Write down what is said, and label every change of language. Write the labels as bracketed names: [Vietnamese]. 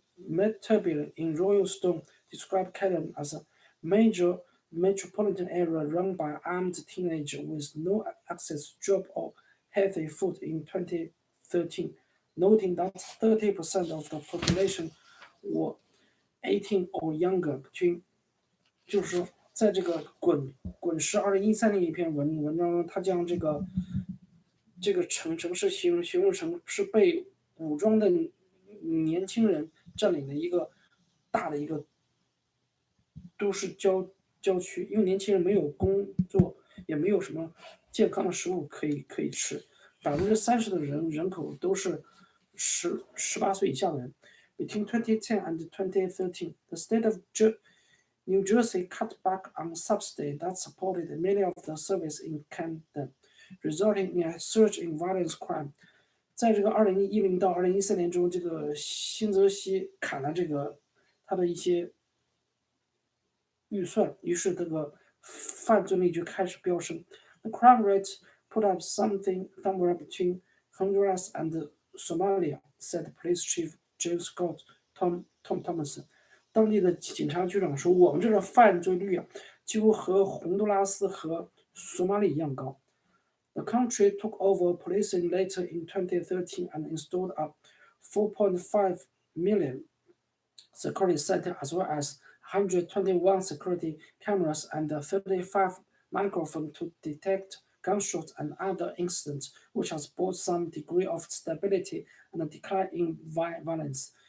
[English] Metabile in Royal Stone described Camden as a major metropolitan area run by armed teenagers with no access to job or healthy food in 2013, noting that 30% of the population were 18 or younger。 [Chinese] 就是说在这个滚石2013年一篇文章中，他将这个城市形容成是被武装的年轻人占领的一个大的一个都市郊区，因为年轻人没有工作，也没有什么健康的食物可以吃，30%的人口都是18岁以下的人。 [English] Between 2010 and 2013, the state of New Jersey cut back on subsidies that supported many of the services in Camden, resulting in a surge in violence crime. [Chinese] 在这个2010到2014年中，这个新泽西砍了它的一些预算，于是这个犯罪率就开始飙升。 [English] The crime rate put up somewhere between Honduras and Somalia, said Police Chief James Scott Tom Thompson。 [Chinese] 当地的警察局长说，我们这个犯罪率啊，几乎和洪都拉斯和索马里一样高。 [English] The country took over policing later in 2013 and installed a 4.5 million security center as well as 121 security cameras and 35 microphones to detect gunshots and other incidents, which has brought some degree of stability and a decline in violence.